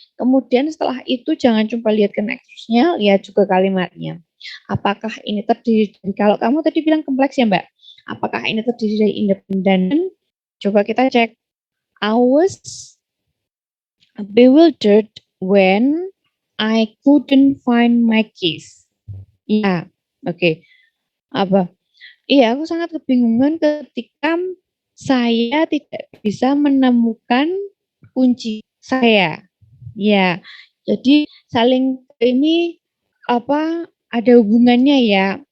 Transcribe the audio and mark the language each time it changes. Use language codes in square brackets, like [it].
[id] Kemudian setelah itu jangan cuma lihat connectors-nya, lihat juga kalimatnya. Apakah ini terdiri dari, kalau kamu tadi bilang kompleks ya Mbak, apakah ini terdiri dari independen? Coba kita cek. [en] I was bewildered when I couldn't find my keys. [id] Ya, oke. Apa? Iya, aku sangat kebingungan ketika saya tidak bisa menemukan kunci saya. Ya, jadi saling ini apa ada hubungannya ya.